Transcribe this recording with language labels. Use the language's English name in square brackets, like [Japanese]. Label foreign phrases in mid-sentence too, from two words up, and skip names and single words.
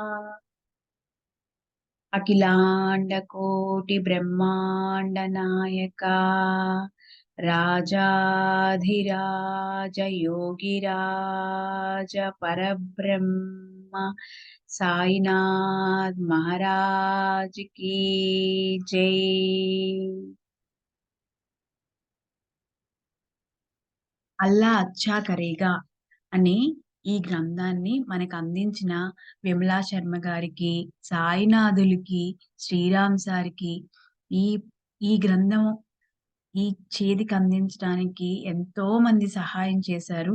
[Hindi] अखिलांड कोटि ब्रह्मांड नायका राजाधिराज योगिराज परब्रह्म साईनाथ महाराज की जय। [Telugu] అల్లా అచ్చా కరేగా అనే ఈ గ్రంథాన్ని మనకు అందించిన విమలా శర్మ గారికి, సాయినాథులకి, శ్రీరామ్ సార్కి ఈ ఈ గ్రంథం ఈ చేతికి అందించడానికి ఎంతో మంది సహాయం చేశారు.